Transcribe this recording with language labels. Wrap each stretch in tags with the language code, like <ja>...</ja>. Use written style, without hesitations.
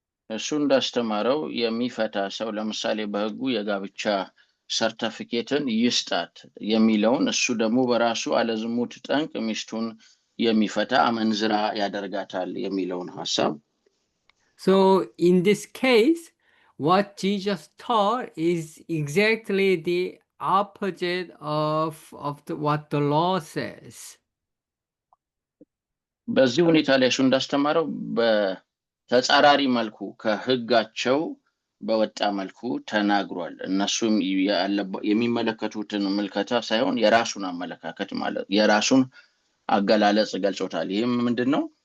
<am>እሱ እንዳስተማረው የሚፈታ ሰው ለምሳሌ በሕጉ የጋብቻ ሰርተፊኬትን ይስጣት የሚለውን እሱ ደግሞ በራሱ አለዝሙት ጠንቅ ሚስቱን የሚፈታ አመንዝራ ያደርጋታል የሚለውን ሐሳብ።</am> <en>So in this case, what Jesus taught is exactly the opposite of what the law says.</en> <am>በዚህ ሁኔታ ላይ እሱ እንዳስተማረው ተጻራሪ መልኩ ከህጋቸው በወጣ መልኩ ተናግሯል። እነሱም የሚመለከቱትን ምልከታ ሳይሆን የራሱን አመለካከት ማለት የራሱን አገላለጽ ገልጾታል። ይህም ምንድን ነው?</am>